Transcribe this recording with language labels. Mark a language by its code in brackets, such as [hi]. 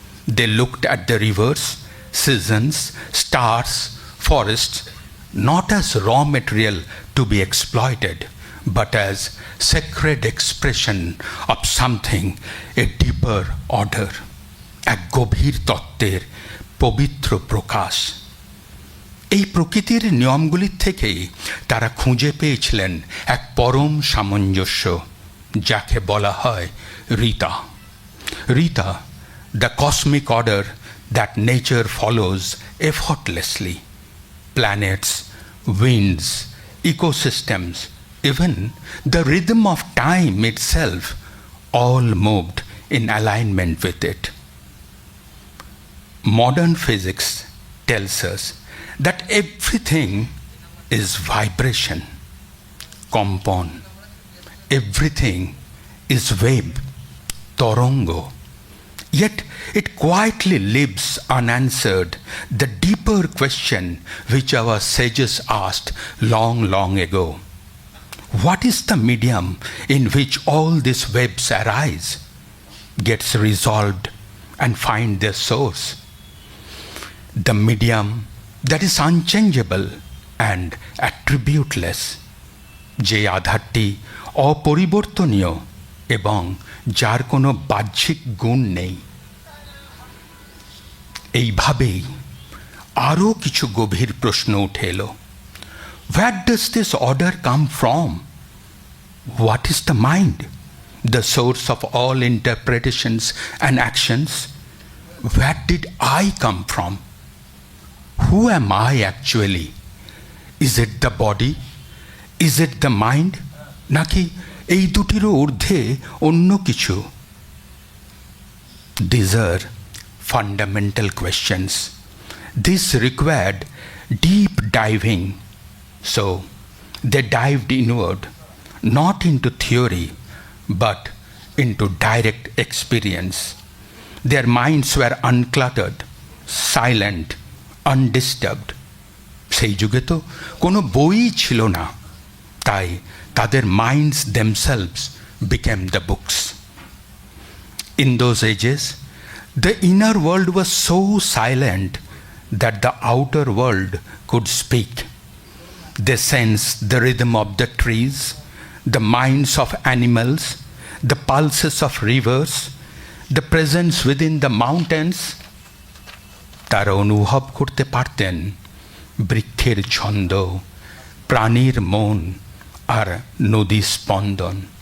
[en] they looked at the rivers, seasons, stars, forests, not as raw material to be exploited, but as sacred expression of something, a deeper order, [bn] এক গভীর তত্ত্বের পবিত্র প্রকাশ। এই প্রকৃতির নিয়মগুলির থেকেই তারা খুঁজে পেয়েছিলেন এক পরম সামঞ্জস্য, যাকে বলা হয় Rita. [en] Rita, the cosmic order that nature follows effortlessly. Planets, winds, ecosystems, even the rhythm of time itself, all moved in alignment with it. Modern physics tells us that everything is vibration, কম্পন, everything is wave, তরঙ্গ. Yet it quietly lives unanswered the deeper question which our sages asked long, long ago. What is the medium in which all these webs arise, gets resolved and find their source? The medium that is unchangeable and attributeless, [bn] যে আধারটি অপরিবর্তনীয় এবং যার কোনো বাহ্যিক গুণ নেই। এইভাবেই আরও কিছু গভীর প্রশ্ন উঠে এলো। [en] Where does this order come from? What is the mind, the source of all interpretations and actions? Where did I come from? Who am I actually? Is it the body? Is it the mind? [bn] নাকি এই দুটিরও ঊর্ধ্বে অন্য কিছু? [en] These are fundamental questions. This required deep diving. So they dived inward, not into theory, but into direct experience. Their minds were uncluttered, silent, undisturbed. [bn] সেই যুগে তো কোনো বই ছিল না, তাই তাদের [en] minds themselves became the books. In those ages, the inner world was so silent that the outer world could speak. They sensed the rhythm of the trees, the minds of animals, the pulses of rivers, the presence within the mountains. [bn] তারা অনুভব করতে পারতেন বৃক্ষের ছন্দ, প্রাণীর মন আর নদী স্পন্দন।